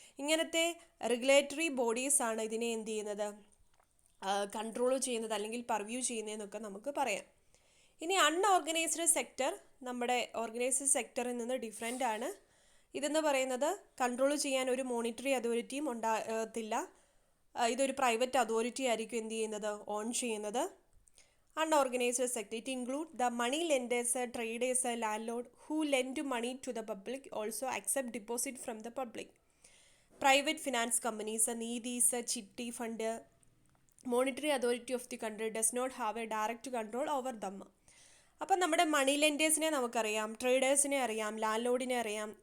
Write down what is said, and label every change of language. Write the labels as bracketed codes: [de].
[ml] ഇങ്ങനത്തെ റെഗുലേറ്ററി ബോഡീസാണ് ഇതിനെ എന്ത് ചെയ്യുന്നത്, കൺട്രോൾ ചെയ്യുന്നത് അല്ലെങ്കിൽ പർവ്യൂ ചെയ്യുന്നതെന്നൊക്കെ നമുക്ക് പറയാം. ഇനി അൺഓർഗനൈസ്ഡ് സെക്ടർ നമ്മുടെ ഓർഗനൈസ്ഡ് സെക്ടറിൽ നിന്ന് ഡിഫറെൻ്റ് ആണ്. ഇതെന്ന് പറയുന്നത് കൺട്രോൾ ചെയ്യാൻ ഒരു മോണിറ്ററി അതോറിറ്റിയും ഉണ്ടാകത്തില്ല. ഇതൊരു പ്രൈവറ്റ് അതോറിറ്റി ആയിരിക്കും എന്ത് ചെയ്യുന്നത്, ഓൺ ചെയ്യുന്നത്. [en] Unorganized sector, it includes the money lenders, traders, landlord who lend money to the public, also accept deposit from the public. Private finance companies, needies, chitti fund, monetary authority of the country does not have a direct control over them. [ml] അപ്പോൾ നമ്മുടെ മണി ലെൻഡേഴ്സിനെ നമുക്കറിയാം, ട്രേഡേഴ്സിനെ അറിയാം, land ലോഡിനെ അറിയാം.